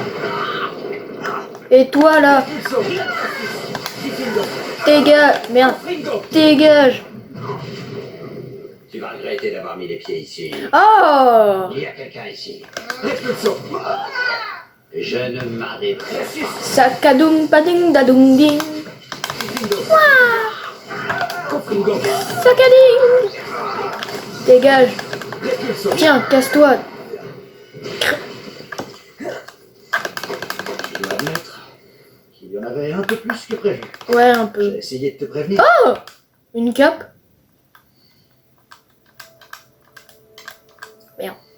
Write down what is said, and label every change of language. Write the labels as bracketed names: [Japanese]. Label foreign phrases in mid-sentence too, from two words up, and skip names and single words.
[French] Et toi, là? Dégage. Merde. Dégage. Tu vas regretter d'avoir mis les pieds ici. Oh! Il y a quelqu'un ici. Je ne m'arrêterai pas. Sakadoum pading dadoum ding. Sakading. Dégage. Tiens, casse-toi. Je dois admettre qu'il y en avait un peu plus que prévu. Ouais, un J'ai peu. essayé de te prévenir. Oh! Une cape? Merde.